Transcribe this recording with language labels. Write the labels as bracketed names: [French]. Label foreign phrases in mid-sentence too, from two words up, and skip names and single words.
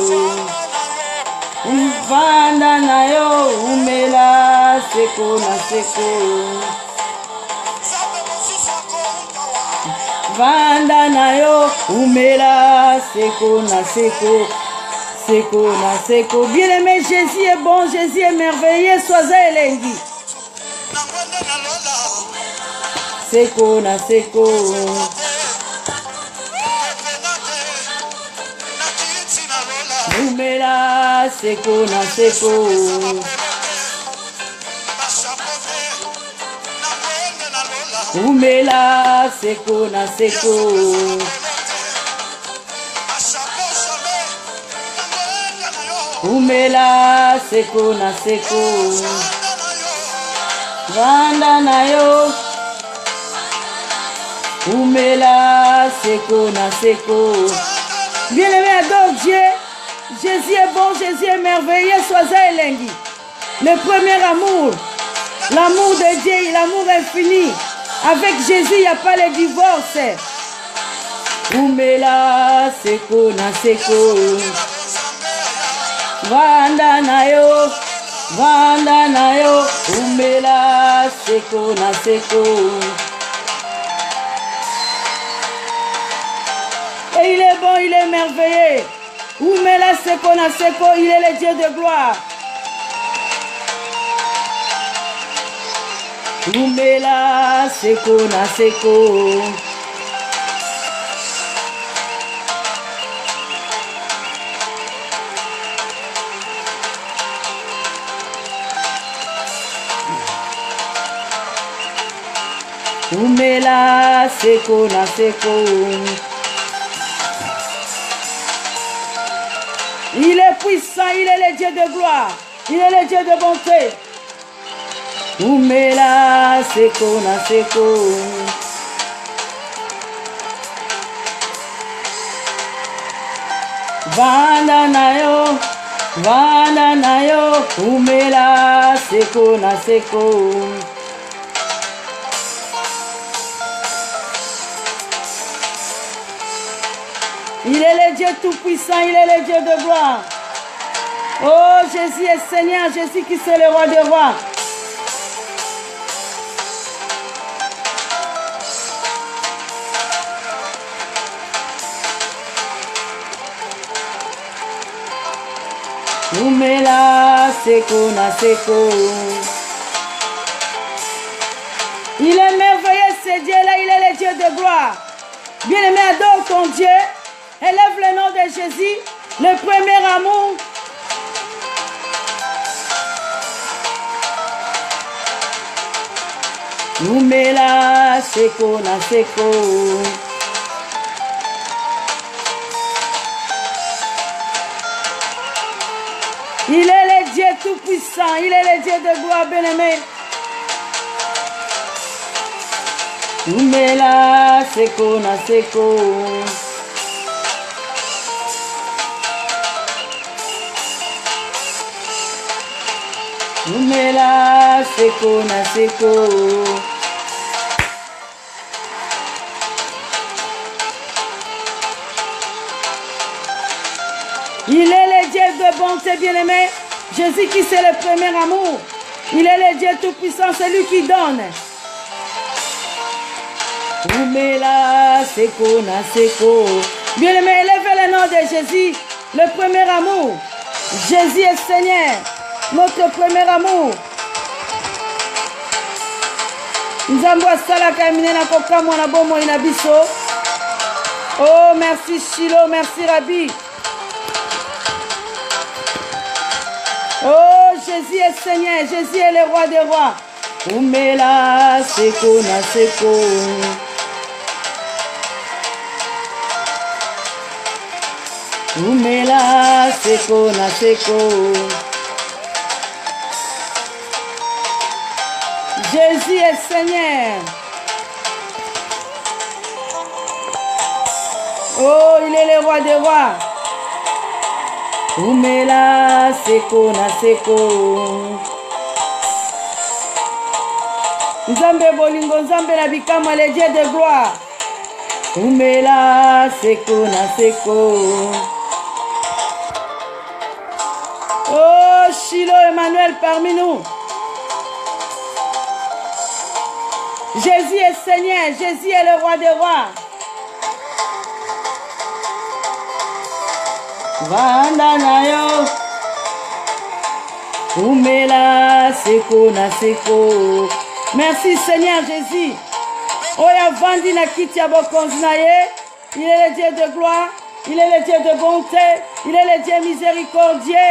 [Lingala] Vanda nayo, umela, seko na seko. Vanda nayo, umela, seko na seko. Seko na seko. [French] Bien-aimé, Jésus est bon, Jésus est merveilleux, sois elengi. [Lingala] Seko na seko. Umela, seko na seko. Umela, seko na seko. Umela, seko na seko. Vanda nayo. Umela, seko na seko. [French] Bien-aimé, adore Dieu. Jésus est bon, Jésus est merveilleux, sois elengi. Le premier amour, l'amour de Dieu, l'amour infini. Avec Jésus, il n'y a pas le divorce. [Lingala] Umela, seko na seko. Vanda nayo, umela, seko na seko. [French] Et il est bon, il est merveilleux. [Lingala] Umela, seko na seko, [French] il est le Dieu de gloire. [Lingala] Umela, seko na seko. Umela, seko na seko. [French] Il est puissant, il est le Dieu de gloire. Il est le Dieu de bonté. [Lingala] Umela, seko na seko. Vanda nayo, umela, seko na seko. [French] Il est le Dieu tout-puissant, il est le Dieu de gloire. Oh, Jésus est Seigneur, Jésus qui est le roi des rois. [Lingala] Umela, seko na seko. [French] Il est merveilleux ce Dieu-là, il est le Dieu de gloire. Bien-aimé, adore ton Dieu. Élève le nom de Jésus, le premier amour. [Lingala] Umela, seko na seko. [French] Il est le Dieu tout-puissant, il est le Dieu de gloire, bien-aimé. [Lingala] Umela, seko na seko. Umela, seko na seko. [French] Il est le Dieu de bonté, bien-aimé. Jésus qui c'est le premier amour. Il est le Dieu tout-puissant, c'est lui qui donne. [Lingala] Umela, seko na seko. [French] Bien-aimé, élève le nom de Jésus, le premier amour. Jésus est Seigneur. Notre premier amour. [Lingala] Nzambo asalaka minena kokamwa na bomo ina biso. [French] Oh, merci Shilo, merci Rabbi. Oh, Jésus est Seigneur, Jésus est le roi des rois. [Lingala] Umela, seko na seko. Umela, seko na seko. [French] Jésus est Seigneur. Oh, il est le roi des rois. [Lingala] Umela seko na seko. Nzambe bolingo, Nzambe na bikama, [French] le Dieu de gloire. [Lingala] Umela seko na seko. [French] Oh, Shiloh Emmanuel parmi nous. Jésus est Seigneur, Jésus est le roi des rois. [Lingala] Vanda na yo. Umela seko na seko. [French] Merci Seigneur Jésus. [Lingala] Oya vandi na kiti ya bokonzi na ye. [French] Il est le Dieu de gloire. Il est le Dieu de bonté. Il est le Dieu miséricordieux.